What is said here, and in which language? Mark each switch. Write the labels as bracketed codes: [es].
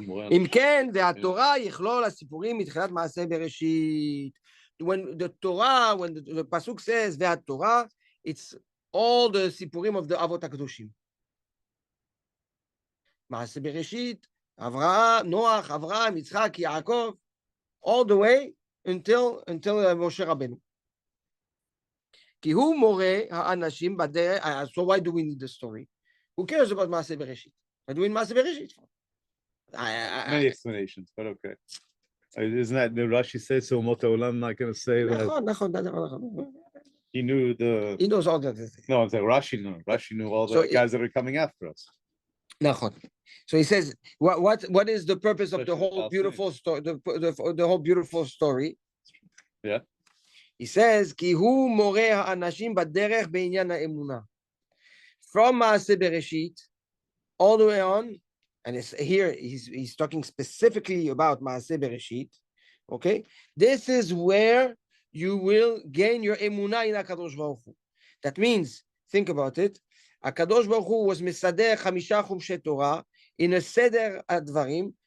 [he] אם כן, והתורה יכלול הסיפורים מתחילת מעשה בראשית. [en] When the Torah, when the pasuk says והתורה, it's all the sipurim of the Avot HaKadoshim. Maasei Bereshit, Avraham, Noach, Avraham, Yitzchak, Yaakov, all the way until Moshe Rabbeinu. [he] כי הוא מורה האנשים בדרך. [en] So why do we need the story? Who cares about Maasei Bereshit? Why do we need Maasei Bereshit? Many explanations, but okay. Isn't that the Rashi says so? Mota Olam not going to say that. [he] נכון. [en] He knows all that. No, I'm saying Rashi knew all the guys that are coming after us. [he] Nachon. [en] So he says, what is the purpose of the whole beautiful story? The whole beautiful story. Yeah. He says, [he] כי הוא מורה האנשים בדרך בעניין האמונה. [en] From Maasei Bereshit all the way on, and here he's talking specifically about Maasei Bereshit. Okay, this is where you will gain your emunah in HaKadosh Baruch Hu. That means, think about it, HaKadosh Baruch Hu was mesader 5 chumshei Torah in a seder advarim.